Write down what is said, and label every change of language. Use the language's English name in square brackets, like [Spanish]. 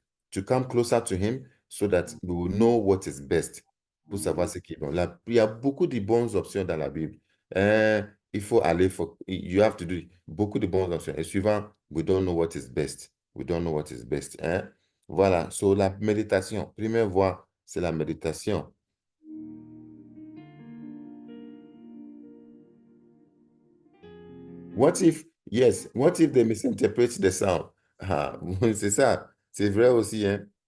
[English] To come closer to him so that we will know what is best. [French] Pour savoir ce qui est bon. Là, il y a beaucoup de bonnes options dans la Bible. Il faut aller, [English] you have to do [French] beaucoup de bonnes options. Et suivant, [English] we don't know what is best. [French] Hein? Voilà, so la méditation, première voie, c'est la méditation. [English] What if they misinterpret the sound? [French] C'est ça, c'est vrai aussi, hein?